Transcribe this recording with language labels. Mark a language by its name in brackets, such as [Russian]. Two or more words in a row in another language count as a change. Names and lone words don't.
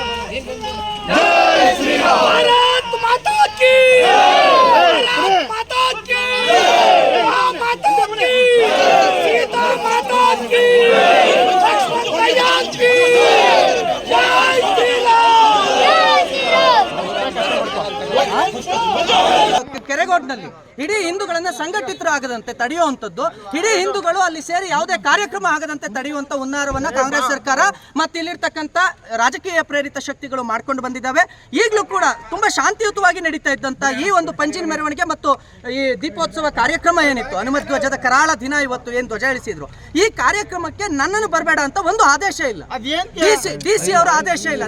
[Hindi] भारत माता की, भारत माता की, माता की, सीता माता की, लक्ष्मण भैया की, जय श्री राम। [Kannada] ಕೆರೆಗೋಡ್ನಲ್ಲಿ ಇಡೀ ಹಿಂದೂಗಳನ್ನ ಸಂಘಟಿತರಾಗದಂತೆ ತಡೆಯುವಂಥದ್ದು, ಇಡೀ ಹಿಂದೂಗಳು ಅಲ್ಲಿ ಸೇರಿ ಯಾವುದೇ ಕಾರ್ಯಕ್ರಮ ಆಗದಂತೆ ತಡೆಯುವಂಥ ಹುನ್ನಾರವನ್ನ ಕಾಂಗ್ರೆಸ್ ಸರ್ಕಾರ ಮತ್ತು ಇಲ್ಲಿರ್ತಕ್ಕಂಥ ರಾಜಕೀಯ ಪ್ರೇರಿತ ಶಕ್ತಿಗಳು ಮಾಡ್ಕೊಂಡು ಬಂದಿದ್ದಾವೆ. ಈಗಲೂ ಕೂಡ ತುಂಬಾ ಶಾಂತಿಯುತವಾಗಿ ನಡೀತಾ ಇದ್ದಂಥ ಈ ಒಂದು ಪಂಜಿನ ಮೆರವಣಿಗೆ ಮತ್ತು ಈ ದೀಪೋತ್ಸವ ಕಾರ್ಯಕ್ರಮ ಏನಿತ್ತು, ಹನುಮತ್ ಧ್ವಜದ ಕರಾಳ ದಿನ ಇವತ್ತು ಏನು ಧ್ವಜ ಇಳಿಸಿದ್ರು, ಈ ಕಾರ್ಯಕ್ರಮಕ್ಕೆ ನನ್ನನ್ನು ಬರಬೇಡ ಅಂತ ಒಂದು ಆದೇಶ ಇಲ್ಲ, ಡಿಸಿ ಅವರ ಆದೇಶ ಇಲ್ಲ.